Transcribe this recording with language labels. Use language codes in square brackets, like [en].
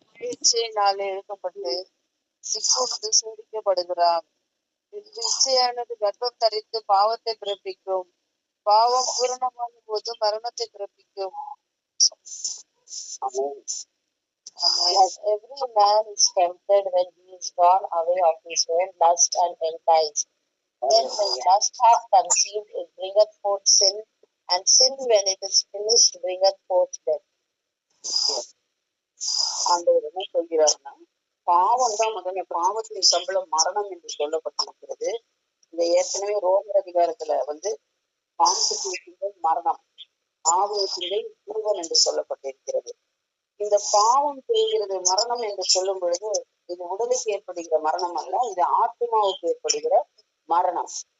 [ta] இச்சையினாலே எழுக்கப்பட்டு இப்பொழுது சோதிக்கப்படுகிறார். இச்சையானது கர்ப்பம் தரித்து பாவத்தை பிறப்பிக்கும். பாவம் பூரணமான போது மரணத்தை பிறப்பிக்கும். [en] As every man is tempted when he is gone away of his own lust and enticed. When the lust hath conceived, it bringeth forth sin, and sin, when it is finished, bringeth forth death. [ta] ஆண்டவர் என்ன சொல்கிறார்னா, பாவம் தான் முதல்ல, பாவத்தின் சம்பளம் மரணம் என்று சொல்லப்பட்டிருக்கிறது. இந்த ஏற்கனவே ரோமர் அதிகாரத்துல மாம்சத்தின் மரணம், ஆவியத்திலே ஜீவன் என்று சொல்லப்பட்டிருக்கிறது. இந்த பாவம் செய்கிறது மரணம் என்று சொல்லும் பொழுது, இது உடலுக்கு ஏற்படுகிற மரணம் அல்ல, இது ஆத்மாவுக்கு ஏற்படுகிற மரணம்.